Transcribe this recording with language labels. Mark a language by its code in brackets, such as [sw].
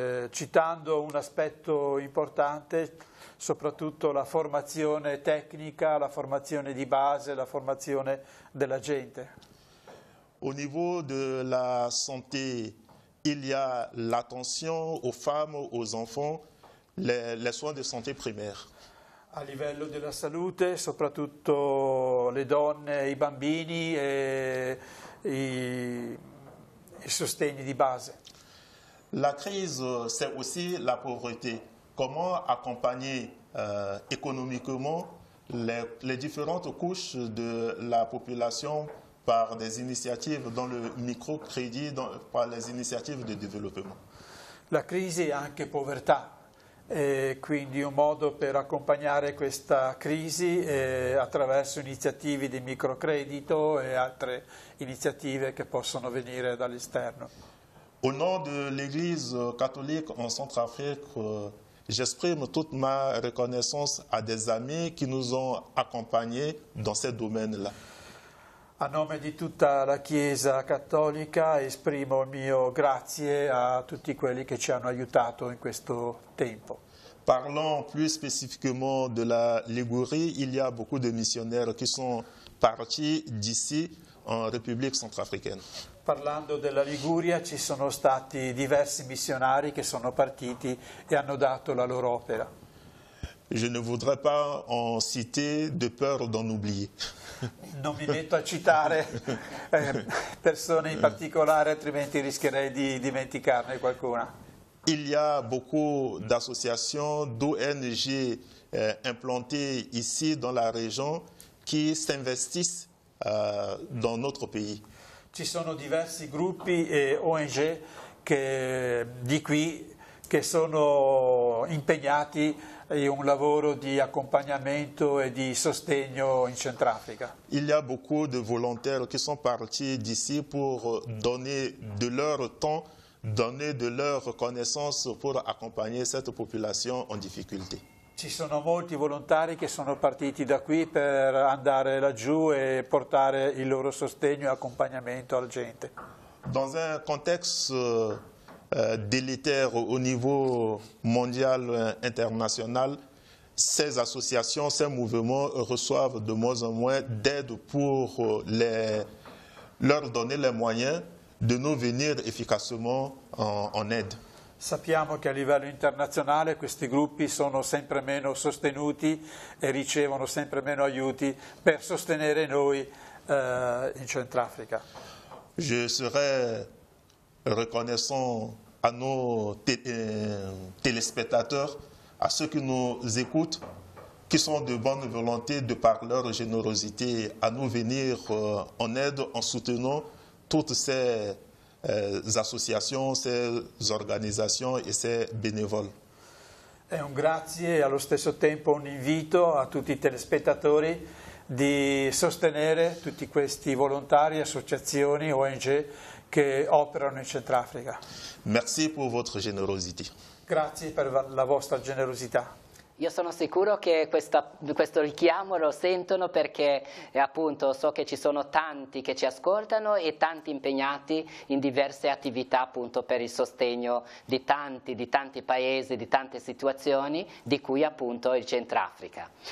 [it] Citando un aspetto importante, soprattutto la formazione tecnica, la formazione di base, la formazione della gente. [fr] Au niveau de la santé, il y a l'attention aux femmes, aux enfants, les soins de santé primaires. [it] A livello della salute, soprattutto le donne, i bambini e i sostegni di base. [fr] La crise, c'est aussi la pauvreté. Comment accompagner économiquement les différentes couches de la population par des initiatives dans le microcrédit, par les initiatives de développement. [it] La crisi è anche povertà, e quindi un modo per accompagnare questa crisi è attraverso iniziative di microcredito e altre iniziative che possono venire dall'esterno. [fr] Au nom de l'Église catholique en Centrafrique, j'exprime toute ma reconnaissance à des amis qui nous ont accompagnés dans ces domaines-là. [it] A nome di tutta la Chiesa Cattolica esprimo il mio grazie a tutti quelli che ci hanno aiutato in questo tempo. [fr] Parlant plus spécifiquement de la Ligurie, il y a beaucoup de missionnaires qui sont partis d'ici en République centrafricaine. [it] Parlando della Liguria ci sono stati diversi missionari che sono partiti e hanno dato la loro opera. [fr] Je ne voudrais pas en citer de peur d'en oublier. [it] Non mi metto a citare persone in particolare, altrimenti rischierei di dimenticarne qualcuna. [fr] Il y a beaucoup d'associations, d'ONG implantées ici dans la région qui s'investissent dans notre pays. [it] Ci sono diversi gruppi e ONG di qui che sono impegnati in un lavoro di accompagnamento e di sostegno in Centrafrica. [fr] Il y a beaucoup de volontaires qui sont partis d'ici pour donner de leur temps, donner de leur connaissance pour accompagner cette population en difficulté. [it] Ci sono molti volontari che sono partiti da qui per andare laggiù e portare il loro sostegno e accompagnamento alla gente. [fr] Dans un contexte délétère au niveau mondial, international, ces associations, ces mouvements reçoivent de moins en moins d'aide pour leur donner les moyens de nous venir efficacement en aide. [it] Sappiamo che a livello internazionale questi gruppi sono sempre meno sostenuti e ricevono sempre meno aiuti per sostenere noi in Centrafrica. [fr] Je serais reconnaissant à nos téléspectateurs, à ceux qui nous écoutent, qui sont de bonne volonté de par leur générosité à nous venir en aide en soutenant toutes ces associations, ces [it] organizzazioni e [fr] ces bénévoles. [it] È un grazie e allo stesso tempo un invito a tutti i telespettatori di sostenere tutti questi volontari, associazioni, ONG che operano in Centrafrica. [fr] Merci pour votre générosité. [it] Grazie per la vostra generosità. Io sono sicuro che questo richiamo lo sentono perché appunto so che ci sono tanti che ci ascoltano e tanti impegnati in diverse attività appunto per il sostegno di tanti paesi, di tante situazioni, di cui appunto il Centrafrica.